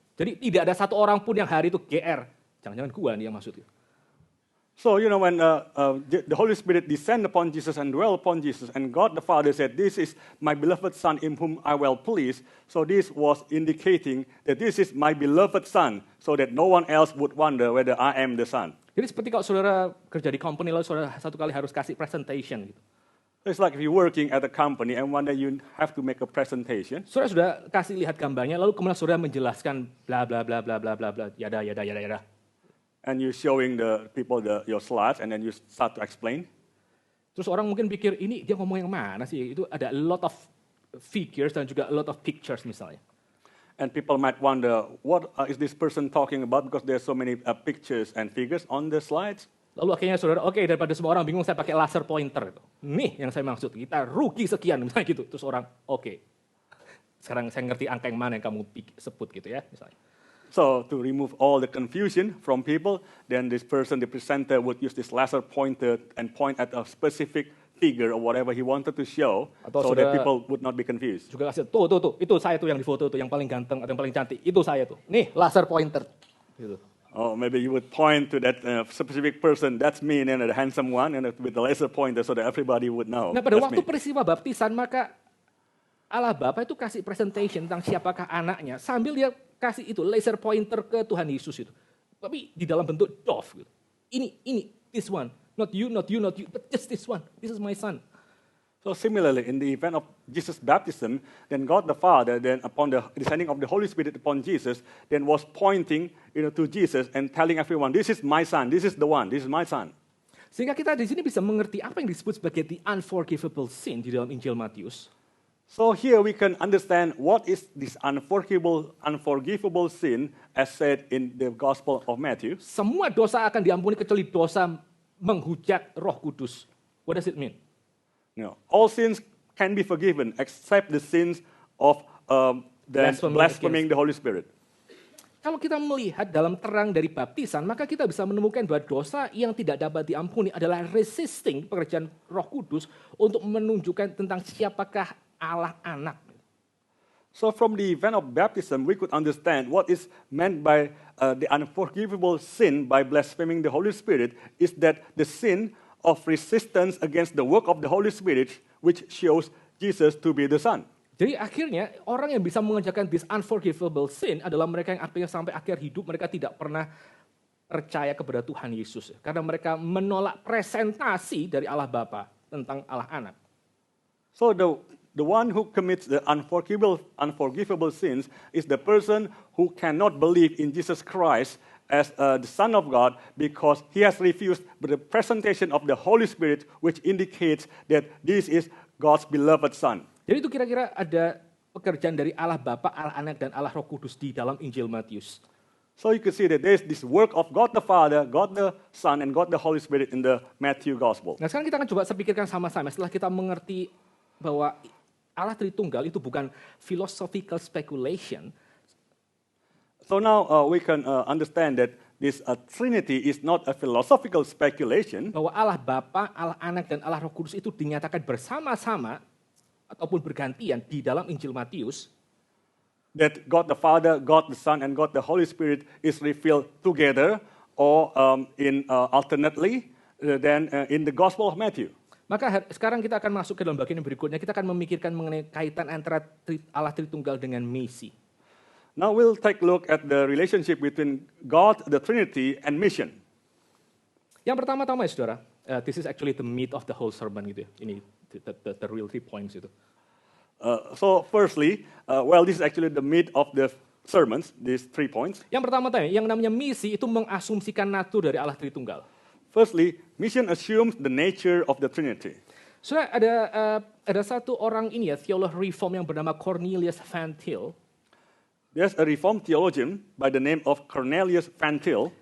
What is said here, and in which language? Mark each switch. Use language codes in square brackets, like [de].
[id] Jadi tidak ada satu orang pun yang hari itu GR. Jangan-jangan gua nih yang maksud itu. [en] So, you know, when the Holy Spirit descended upon Jesus and dwelt upon Jesus, and God the Father said, "This is my beloved Son in whom I well pleased." So this was indicating that this is my beloved Son, so that no one else would wonder whether I am the Son. [id] Jadi seperti kalau saudara kerja di company lalu saudara satu kali harus kasih presentation gitu. [en] It's like if you're working at a company and one day you have to make a presentation. [id] Saudara sudah kasih lihat gambarnya, lalu kemudian saudara menjelaskan bla bla bla bla bla bla bla, yada yada yada yada. [en] And you're showing the people your slides, and then you start to explain. [id] Terus orang mungkin pikir, ini dia ngomong yang mana sih? Itu ada [en] a lot of figures [id] dan juga [en] a lot of pictures [id] misalnya. [en] And people might wonder, what is this person talking about? Because there's so many pictures and figures on the slides. [id] Lalu akhirnya saudara, oke, daripada semua orang bingung, saya pakai laser pointer. Nih yang saya maksud, kita rugi sekian misalnya gitu. Terus orang, oke, sekarang saya ngerti angka yang mana yang kamu sebut gitu ya misalnya. [en] So to remove all the confusion from people, then this person, the presenter, would use this laser pointer and point at a specific figure or whatever he wanted to show, so that people would not be confused. [id] Juga kasih, tuh, itu saya tuh yang di foto tuh, yang paling ganteng atau yang paling cantik, itu saya tuh. Nih, laser pointer. Gitu. [en] Or maybe you would point to that specific person, that's me, and the handsome one, and with the laser pointer, so that everybody would know. [id] Nah, pada waktu peristiwa baptisan, maka Allah Bapa itu kasih presentation tentang siapakah anaknya, sambil dia kasih itu laser pointer ke Tuhan Yesus itu. Tapi di dalam bentuk dove gitu. Ini, [en] this one. Not you, but just this one. This is my son. So similarly, in the event of Jesus' baptism, then God the Father, then upon the descending of the Holy Spirit upon Jesus, then was pointing, to Jesus and telling everyone, "This is my son. This is the one. This is my son." [id] Sehingga kita di sini bisa mengerti apa yang disebut sebagai [en] the unforgivable sin [id] di dalam Injil Matius. [en] So here we can understand what is this unforgivable sin as said in the Gospel of Matthew. [id] Semua dosa akan diampuni kecuali dosa menghujat Roh Kudus. [en] What does it mean? All sins can be forgiven except the sins of blaspheming the Holy Spirit. [id] Kalau kita melihat dalam terang dari baptisan, maka kita bisa menemukan bahwa dosa yang tidak dapat diampuni adalah resisting pekerjaan Roh Kudus untuk menunjukkan tentang siapakah Allah anak. [en] So from the event of baptism, we could understand what is meant by the unforgivable sin by blaspheming the Holy Spirit is that the sin of resistance against the work of the Holy Spirit, which shows Jesus to be the Son. [id] Jadi akhirnya orang yang bisa mengerjakan [en] this unforgivable sin [id] adalah mereka yang artinya sampai akhir hidup mereka tidak pernah percaya kepada Tuhan Yesus. Karena mereka menolak presentasi dari Allah Bapa tentang Allah Anak. [en] So the one who commits the unforgivable sins is the person who cannot believe in Jesus Christ as the Son of God because he has refused the presentation of the Holy Spirit, which indicates that this is God's beloved Son. [id] Jadi itu kira-kira ada pekerjaan dari Allah Bapa, Allah Anak, dan Allah Roh Kudus di dalam Injil Matius. [en] So you can see that there's this work of God the Father, God the Son, and God the Holy Spirit in the Matthew Gospel. [id] Nah sekarang kita akan coba pikirkan sama-sama setelah kita mengerti bahwa Allah Tritunggal itu bukan [en] philosophical speculation. So now we can understand that this Trinity is not a philosophical speculation. [id] Bahwa Allah Bapa, Allah Anak, dan Allah Roh Kudus itu dinyatakan bersama-sama ataupun bergantian di dalam Injil Matius, [en] that God the Father, God the Son, and God the Holy Spirit is revealed together or alternately than in the Gospel of Matthew. [id] maka sekarang kita akan masuk ke dalam bagian yang berikutnya. Kita akan memikirkan mengenai kaitan antara Allah Tritunggal dengan misi. [en] Now we'll take a look at the relationship between God, the Trinity, and mission. [id] Yang pertama-tama ya saudara, [en] this is actually the meat of the whole sermon [id] gitu ya. [en] Ini the real 3 points itu. So firstly, this is actually the meat of the sermons, these 3 points. [id] Yang pertama-tama, yang namanya misi itu mengasumsikan natur dari Allah Tritunggal. [en] Firstly, mission assumes the nature of the Trinity. [id] Saudara, ada satu orang ini ya, teolog reform yang bernama Cornelius Van Til, [en] There's a Reformed theologian by the name of Cornelius Van Til